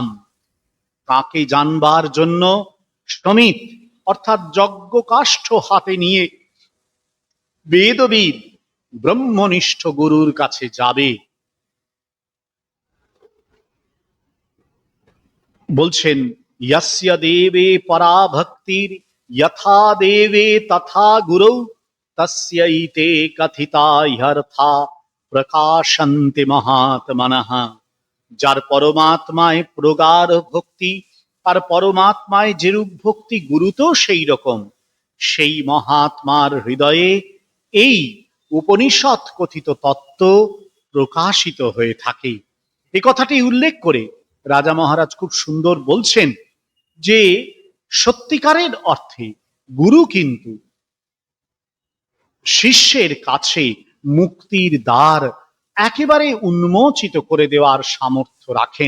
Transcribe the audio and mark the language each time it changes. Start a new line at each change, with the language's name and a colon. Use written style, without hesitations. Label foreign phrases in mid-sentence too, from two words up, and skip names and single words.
Bangla: তাকে জানবার জন্য সমিত অর্থাৎ যজ্ঞকাষ্ঠ হাতে নিয়ে বেদবিদ ব্রহ্মনিষ্ঠ গুরুর কাছে যাবে। বলছেন,
Sanskrit: यस्य देवे परा भक्तिर यथा देवे तथा गुरौ तस्यैते कथिता ह्यर्था प्रकाशन्ते महात्मनः।
Bangla: যার পরমাত্মায় প্রগাঢ় ভক্তি আর পরমাত্মায় যেরূপ ভক্তি গুরু তো সেই রকম, সেই মহাত্মার হৃদয়ে এই উপনিষদ কথিত তত্ত্ব প্রকাশিত হয়ে থাকে। এই কথাটি উল্লেখ করে রাজা মহারাজ খুব সুন্দর বলছেন যে সত্যিকারের অর্থে গুরু কিন্তু শিষ্যের কাছে মুক্তির দ্বার একেবারে উন্মোচিত করে দেওয়ার সামর্থ্য রাখেন।